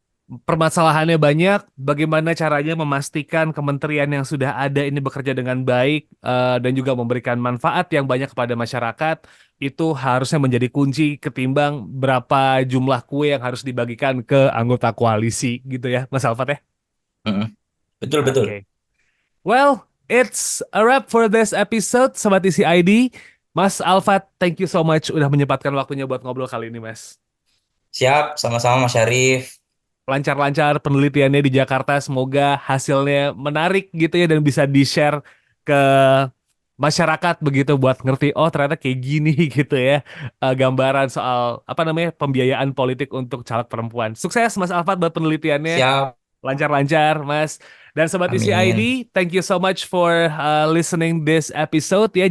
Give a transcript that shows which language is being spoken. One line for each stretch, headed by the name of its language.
Indonesian: Permasalahannya banyak, bagaimana caranya memastikan kementerian yang sudah ada ini bekerja dengan baik dan juga memberikan manfaat yang banyak kepada masyarakat, itu harusnya menjadi kunci ketimbang berapa jumlah kue yang harus dibagikan ke anggota koalisi gitu ya, Mas Alfat ya. Mm-mm. Betul, betul. Oke.
English: Well, it's a wrap for this episode, Sobat Isi ID.
Indonesian: Mas Alfat,
English: thank you so much
Indonesian: udah menyempatkan waktunya buat ngobrol kali ini, Mas. Siap, sama-sama Mas Syarif. Lancar-lancar penelitiannya di Jakarta. Semoga hasilnya menarik gitu ya dan bisa di-share ke masyarakat begitu buat ngerti oh ternyata kayak gini gitu ya gambaran soal apa namanya pembiayaan politik untuk caleg perempuan. Sukses Mas Alfat buat penelitiannya. Siap, Lancar-lancar Mas. Dan Sobat Isi ID,
English: thank you so much for listening this episode ya.